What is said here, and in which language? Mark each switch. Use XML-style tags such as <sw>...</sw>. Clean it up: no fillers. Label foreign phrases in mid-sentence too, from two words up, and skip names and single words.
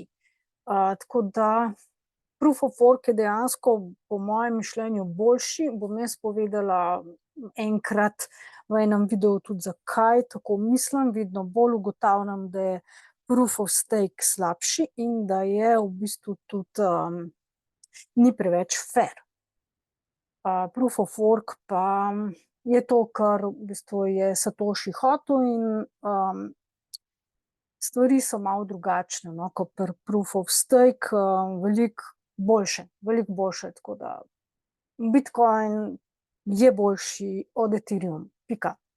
<sl>Tako da</sl> <en>Proof of Work</en> <sl>je dejansko po mojem mišljenju boljši, bom jaz povedala enkrat v enem videu tudi zakaj tako mislim, vedno bolj ugotavljam, da je</sl> <en>Proof of Stake</en> <sl>slabši in da je v bistvu tudi ni preveč fair.</sl> <en>Proof of Work</en> <sl>pa je to, kar v bistvu je Satoshi hotel, in stvari so malo drugačne, no, kot pri</sl> <en>Proof of Stake,</en> <sl>veliko boljše, tako da Bitcoin je boljši od Ethereum, pika.</sl>